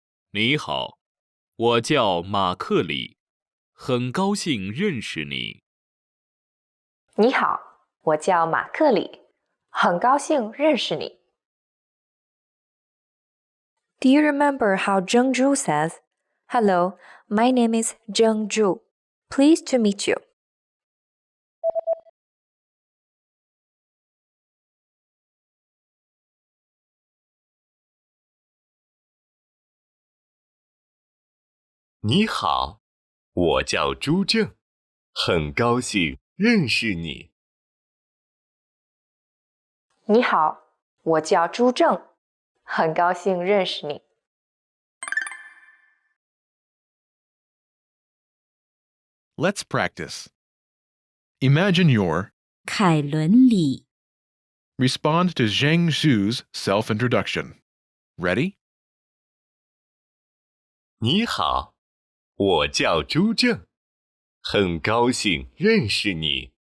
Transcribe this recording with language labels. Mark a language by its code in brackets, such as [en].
[zh] 你好，我叫马克里，很高兴认识你。你好，我叫马克里，很高兴认识你。 [en] Do you remember how Zheng Zhu says, "Hello, my name is Zheng Zhu. Pleased to meet you." [zh] 你好，我叫朱正，很高兴认识你。你好，我叫朱正，很高兴认识你。 [en] Let's practice. Imagine you're [zh] 凯伦里 [en] respond to Zheng Zhu's self-introduction. Ready? [zh] 你好，我叫朱正，很高兴认识你。